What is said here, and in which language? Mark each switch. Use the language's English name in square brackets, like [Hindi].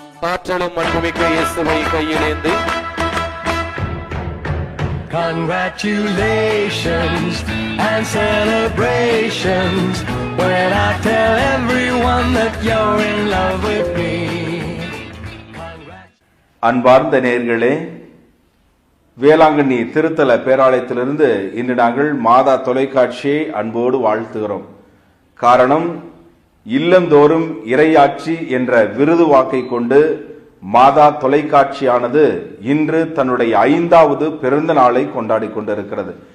[Tamil] ஆற்றலும் அன்புமிக்க இயேசுவை கையிலேந்தி [English] congratulations and celebrations when I tell everyone that you're in love with me. [Tamil] அன்பார்ந்த நேயர்களே, வேளாங்கண்ணி திருத்தல பேராலயத்திலிருந்து இன்று நாங்கள் மாதா தொலைக்காட்சியை அன்போடு வாழ்த்துகிறோம். காரணம், இல்லந்தோறும் இறையாட்சி என்ற விருது வாக்கை கொண்டு மாதா தொலைக்காட்சியானது இன்று தன்னுடைய 5வது பிறந்த நாளை கொண்டாடி கொண்டிருக்கிறது.